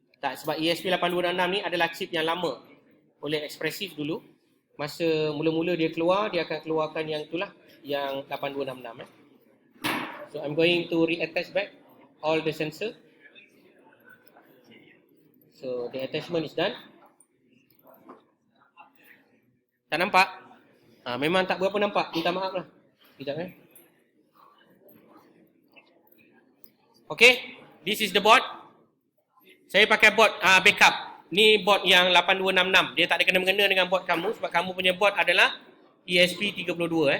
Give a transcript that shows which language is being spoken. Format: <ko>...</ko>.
<ms>Tak, sebab ESP8266 ni adalah chip yang lama oleh Expressive dulu. Masa mula-mula dia keluar, dia akan keluarkan yang itulah, yang 8266.</ms> <en>So I'm going to reattach back all the sensor. So the attachment is done.</en> <ms>Tak nampak? Memang tak berapa nampak. Minta maaf lah. Sekejap</ms> <en>Okay, this is the board.</en> <ms>Saya pakai board backup. Ni board yang 8266. Dia tak ada kena-mengena dengan board kamu sebab kamu punya board adalah ESP32.</ms>